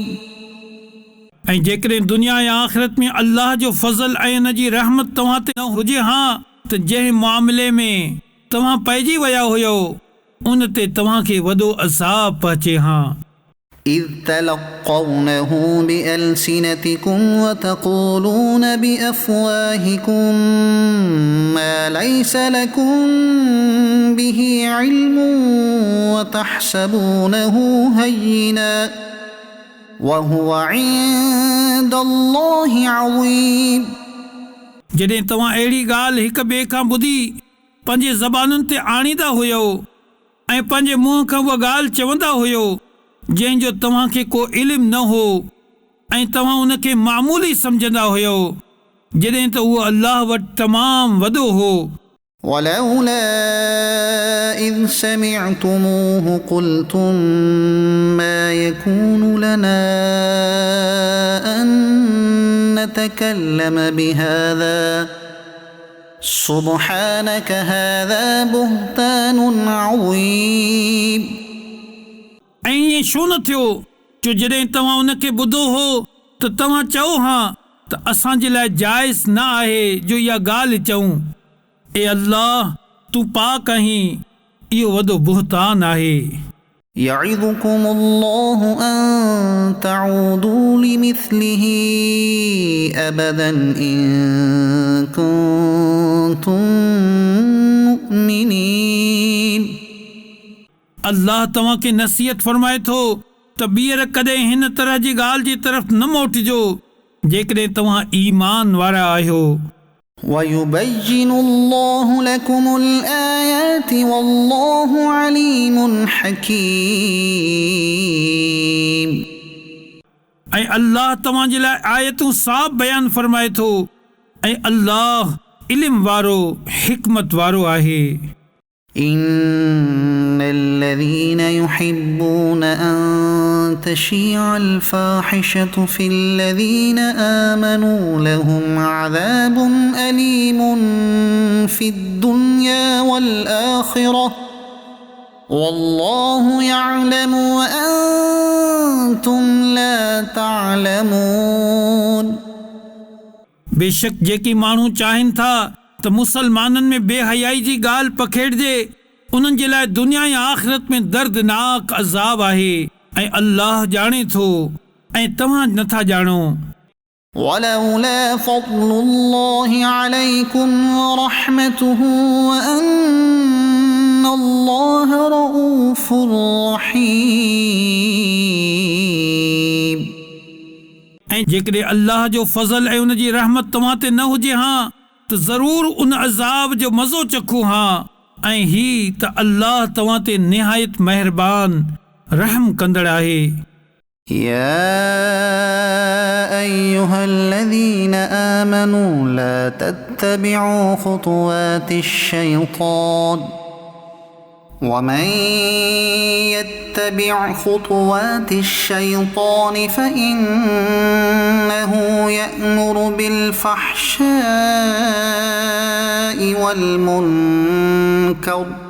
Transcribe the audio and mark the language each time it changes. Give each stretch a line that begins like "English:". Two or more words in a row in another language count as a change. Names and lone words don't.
Sindhi: ऐं जेकॾहिं दुनिया या आख़िरत में अल्लाह जो फज़ल ऐं उन जी रहमत तव्हां ते न हुजे हा त जंहिं मामले में तव्हां पइजी विया हुयो उन ते तव्हांखे वॾो अज़ाब पहुचे हा
Arabic: إذ تلقونه بألسنتكم وتقولون بأفواهكم ما ليس لكم به علم وتحسبونه هينا وهو عند الله عظيم
Sindhi: जॾहिं तव्हां अहिड़ी ॻाल्हि हिक ॿिए खां ॿुधी पंहिंजे ज़बानुनि ते आणींदा हुयो ऐं पंहिंजे मुंहं खां उहा ॻाल्हि चवंदा हुयो जंहिंजो तव्हांखे को इल्मु न हो ऐं तव्हां उनखे मामूली सम्झंदा हुयो जॾहिं त उहो अल्लाह वटि तमामु वॾो हो
Arabic: ولولا إذ سمعتموه قلتم ما يكون لنا أن نتكلم بهذا سبحانك هذا بهتان عظيم
Sindhi: ऐं ईअं छो न थियो जो जॾहिं तव्हां उनखे ॿुधो हो त तव्हां चओ हा त असांजे लाइ जाइज़ न आहे जो इहा ॻाल्हि चऊं ए अल्लाह तूं पाक आहीं इहो वॾो बुहतान आहे
Arabic: يعظكم الله أن تعودوا لمثله أبدا إن كنتم مؤمنين
Sindhi: अल्लाह तव्हांखे नसीहत फरमाए थो त ॿीहर कॾहिं हिन तरह जी ॻाल्हि जी तरफ़ न मोटिजो जेकॾहिं तव्हां ईमान वारा आहियो
Arabic: ويبين الله لكم الآيات والله عليم حكيم
Sindhi: ऐं अल्लाह तव्हां जे लाइ आयतूं साफ़ बयानु फरमाए थो ऐं अल्लाह इल्म वारो हिकमत वारो आहे।
Arabic: إن الذين يحبون أن تشيع الفاحشة في الذين آمنوا لهم عذاب أليم في الدنيا والآخرة والله يعلم وأنتم لا تعلمون।
Sindhi: बेशक जेकी माण्हू चाहिनि था त मुसलमाननि में बेहयाई जी ॻाल्हि पखेड़िजे, उन्हनि जे लाइ दुनिया या आख़िरत में दर्दनाक अज़ाब आहे ऐं अल्लाह ॼाणे थो ऐं तव्हां नथा ॼाणो।
Arabic: ولولا فضل الله عليكم ورحمته وأن الله رؤوف رحيم।
Sindhi: ऐं जेकॾहिं अल्लाह जो फज़ल ऐं उन जी रहमत तव्हां ते न हुजे हा त ज़रूरु उन अज़ाब जो मज़ो चखूं हा ऐं ही त अल्लाह तव्हां ते निहायत महिरबान रहम कंदड़ आहे।
Arabic: يا أيها الذين آمنوا لا تتبعوا خطوات الشيطان ومن يتبع خطوات الشيطان فإنه يأمر بالفحشاء والمنكر